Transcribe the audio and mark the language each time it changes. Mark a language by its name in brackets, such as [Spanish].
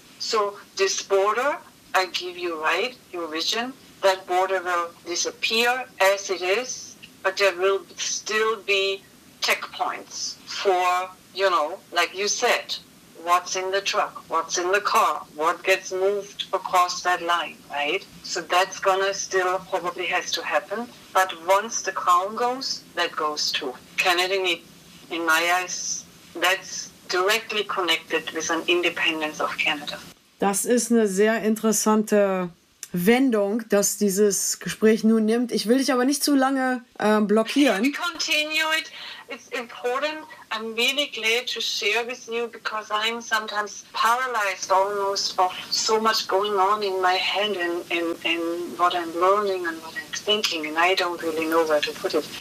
[English] So this border, I give you right, your vision, that border will disappear as it is, but there will still be checkpoints for, you know, like you said, what's in the truck, what's in the car, what gets moved across that line, right? So that's gonna still probably has to happen. But once the crown goes, that goes too. Canada, in my eyes, that's directly connected with an independence of Canada. [German] Das ist eine sehr interessante Wendung, dass dieses Gespräch nun nimmt. Ich will dich aber nicht zu lange blockieren. [English] Continue it. it's important I'm really glad to share with you because I'm sometimes paralyzed almost of so much going on in my head and what I'm learning and what I'm thinking, and I don't really know where to put it.